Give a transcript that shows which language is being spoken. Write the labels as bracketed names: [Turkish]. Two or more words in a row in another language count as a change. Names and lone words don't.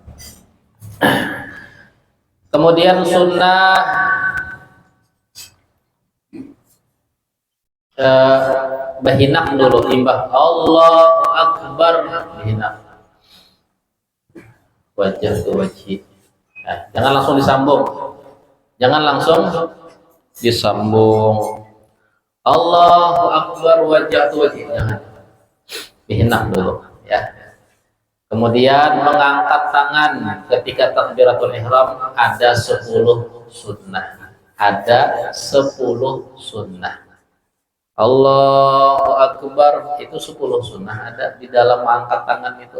[Banjar] Kemudian sunnah bahinak dulu, imbah [Arabic] الله أكبر, [Banjar] bahinak wajah ke wajib. Nah, jangan langsung disambung, [Arabic] الله أكبر [Banjar] wajah ke wajib, jangan, bahinak dulu ya. [Indonesian] Kemudian mengangkat tangan ketika takbiratul ihram ada 10 sunnah. Ada 10 sunnah. [Arabic] الله أكبر [Indonesian] itu 10 sunnah ada di dalam mengangkat tangan itu.